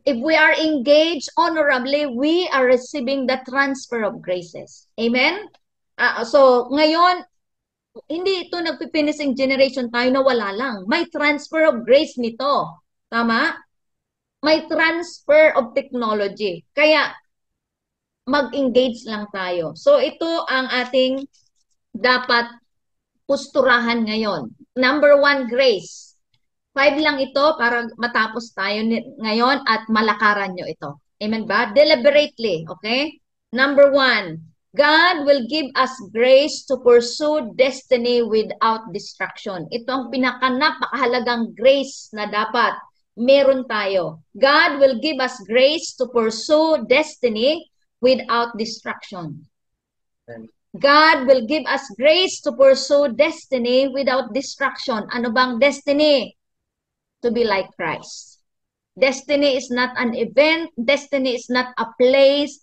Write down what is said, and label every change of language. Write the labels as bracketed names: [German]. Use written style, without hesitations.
[English] If we are engaged honorably, we are receiving the transfer of graces. Amen? [Filipino] So, ngayon, hindi ito nagpifinishing generation tayo na wala lang. [English] May transfer of grace nito. [Filipino] Tama? [English] May transfer of technology. [Filipino] Kaya, mag-engage lang tayo. So, ito ang ating dapat pusturahan ngayon. [English] Number 1, [Filipino] grace. 5 lang ito para matapos tayo ngayon at malakaran nyo ito. Amen ba? [English] Deliberately, okay? Number 1, God will give us grace to pursue destiny without distraction. [Filipino] Ito ang napakahalagang grace na dapat meron tayo. [English] God will give us grace to pursue destiny without distraction. God will give us grace to pursue destiny without distraction. [Filipino] Ano bang destiny? [English] To be like Christ. Destiny is not an event. Destiny is not a place.